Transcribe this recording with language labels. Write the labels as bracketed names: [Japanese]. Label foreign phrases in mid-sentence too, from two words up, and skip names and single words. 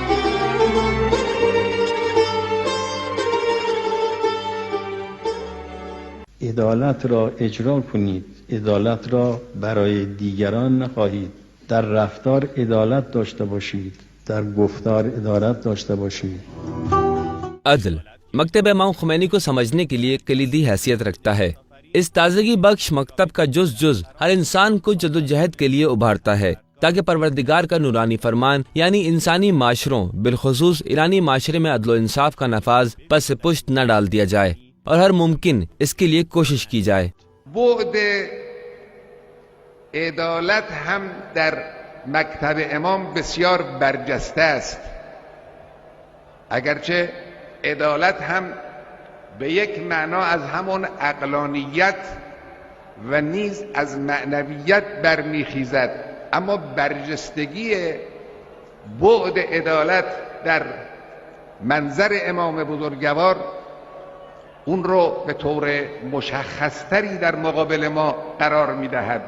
[Persian] عدالت را اجرا کنید، عدالت را برای دیگران نخواهید. در رفتار عدالت داشته باشید، در گفتار عدالت داشته باشید. [Urdu] عدل مکتب امام خمینی کو سمجھنے کے لیے کلیدی حیثیت رکھتا ہے. اس تازگی بخش مکتب کا جزو جزو ہر انسان کو جدوجہد کے لیے ابھارتا ہے تاکہ پروردگار کا نورانی فرمان یعنی انسانی معاشروں بالخصوص ایرانی معاشرے میں عدل انصاف کا نفاذ پس پشت نہ ڈال دیا جائے اور ہر ممکن اس کے لیے کوشش کی جائے. [Persian] بعد عدالت هم در مکتب امام بسیار برجسته است، اگرچه عدالت هم به یک معنا از همون عقلانیت و نیز از معنویت برمیخیزد، اما برجستگی بعد عدالت در منظر امام بزرگوار اون رو به طور مشخصتری در مقابل ما قرار میدهد.